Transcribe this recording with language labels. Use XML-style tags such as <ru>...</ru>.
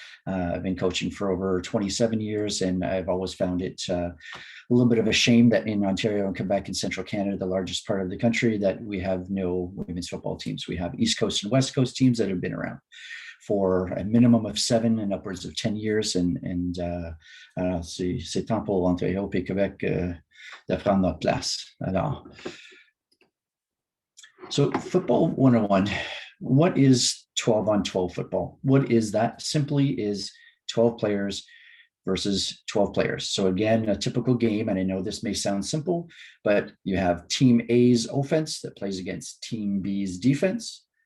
<en>I've been coaching for over 27 years, and I've always found it a little bit of a shame that in Ontario and Quebec and Central Canada, the largest part of the country, that we have no women's football teams. We have East Coast and West Coast teams that have been around for a minimum of 7 and upwards of 10 years.</en> <fr>And c'est temps pour Ontario et Québec de prendre notre place.</fr> <en>Alors, so Football 101, what is 12-on-12 football? What is that? Simply is 12 players versus 12 players. So again, a typical game, and I know this may sound simple, but you have Team A's offense that plays against Team B's defense.</en>